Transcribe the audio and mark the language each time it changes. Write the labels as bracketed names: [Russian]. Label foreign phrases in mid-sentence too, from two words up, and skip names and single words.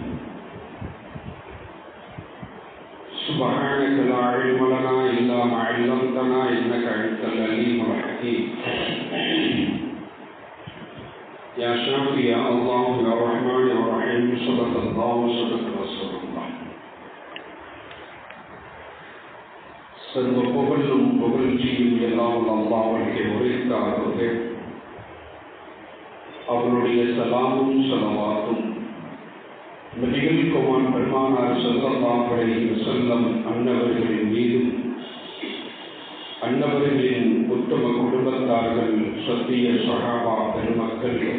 [Arabic] سبحانك لا علم لنا إلا ما علمتنا إنك أنت العليم الحكيم. يا شافي يا الله يا رحمن يا رحيم صدق الله وصدق رسول الله. [Tamil] சர்வ புகழும் புகழ்ச்சியும் எல்லாம் அல்லாஹ்வுக்கு உரித்தாகுக. அவருடைய சலாமும் ஸலவாத்தும் நபிகள் கோமான் பெருமானார் [Arabic] صلى الله عليه وسلم [Tamil] அன்னவர்களின் மீதும் அன்னவர்களின் உத்தம குடும்பத்தார்கள் சத்திய சஹாபா பெருமக்கள்